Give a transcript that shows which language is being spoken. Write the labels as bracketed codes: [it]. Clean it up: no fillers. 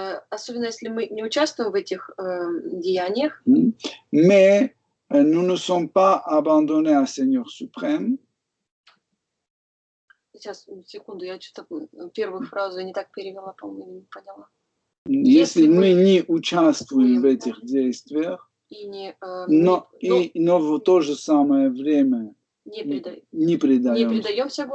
[ru] особенно если мы не участвуем в этих деяниях, [fr] mais nous ne sommes pas abandonnés à Seigneur suprême. [ru] Сейчас, секунду, я что-то первую фразу не так перевела, по-моему, не поняла. Если мы не участвуем в этих действиях, но в то же самое время не предаемся